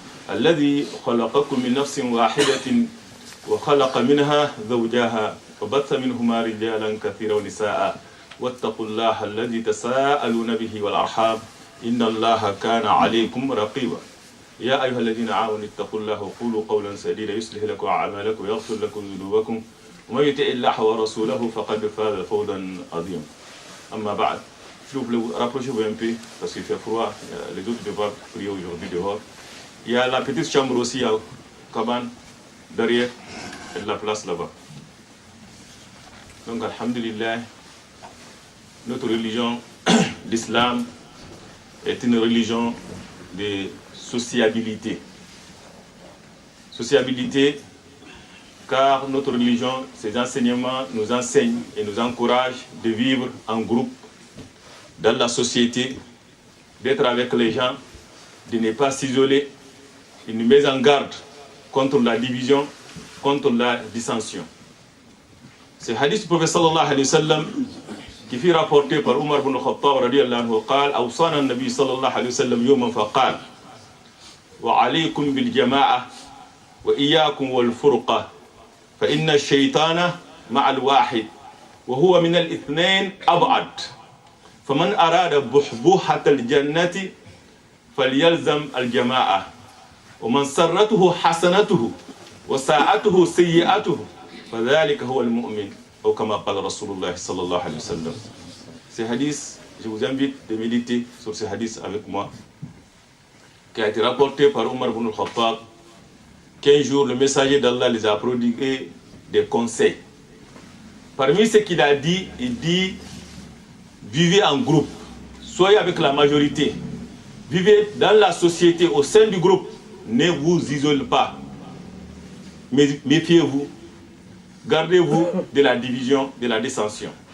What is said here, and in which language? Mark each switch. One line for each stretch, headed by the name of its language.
Arabic: الذي خلقكم من نفس واحدة وخلق منها زوجها وبث منهما رجالا كثيرا ونساء واتقوا الله الذي تساءلون به والأرحام إن الله كان عليكم رقيبا يا أيها الذين آمنوا اتقوا الله وقولوا قولا سديدا يصلح لكم أعمالكم ويغفر لكم ذنوبكم ومن يطع الله ورسوله فقد فاز فوزا عظيما أما بعد
French: s'il vous plaît, rapprochez-vous un peu parce qu'il fait froid. Les autres devront prier aujourd'hui dehors. Il y a la petite chambre aussi à cabane derrière et de la place là-bas. Donc, alhamdulillah, notre religion, l'islam, est une religion de sociabilité. Sociabilité, car notre religion, ses enseignements nous enseignent et nous encouragent de vivre en groupe dans la société, d'être avec les gens, de ne pas s'isoler, une mise en garde contre la division, contre la dissension. Ce hadith du prophète sallallahu alayhi wa sallam qui fut rapporté par Omar ibn Khattab radiyallahu anhu
Arabic: قال أوصانا النبي صلى الله عليه وسلم يوما فقال وعليكم بالجماعة وإياكم والفرقة فإن الشيطان مع الواحد وهو من الاثنين أبعد فمن أراد بحبوحة الجنة فليلزم الجماعة ومن سرته حسنته وساءته سيئته فذلك هو المؤمن أو كما قال رسول الله صلى الله عليه وسلم.
French: Ce hadith, je vous invite de méditer sur ce hadith avec moi, qui a été rapporté par Omar ibn al-Khattab, qu'un jour le messager d'Allah les a prodigué des conseils. Parmi ce qu'il a dit, il dit vivez en groupe, soyez avec la majorité, vivez dans la société, au sein du groupe, ne vous isolez pas, mais méfiez-vous, gardez-vous de la division, de la dissension.